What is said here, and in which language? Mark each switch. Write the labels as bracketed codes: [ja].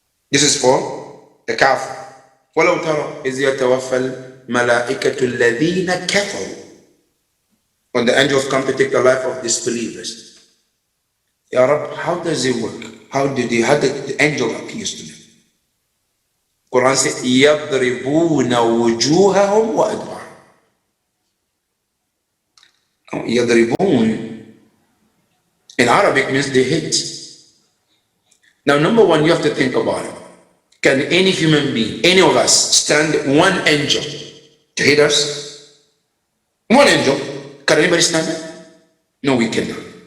[en] This is for the kafir. [ar] وَلَوْ تَرَى إِذْ يَتَوَفَّى الْمَلَائِكَةُ الَّذِينَ كَفَرُوا. [en] When the angels come to take the life of disbelievers. Ya Rab, how does it work? How did the angel appears to them? Quran says, [ar] يَضْرِبُونَ وُجُوهَهُمْ وَأَدْبَارًا. [en] يَضْرِبُونَ in Arabic means they hit. Now, number one, you have to think about it. Can any human being, any of us, stand one angel to hit us? One angel. Can anybody stand it? No, we cannot.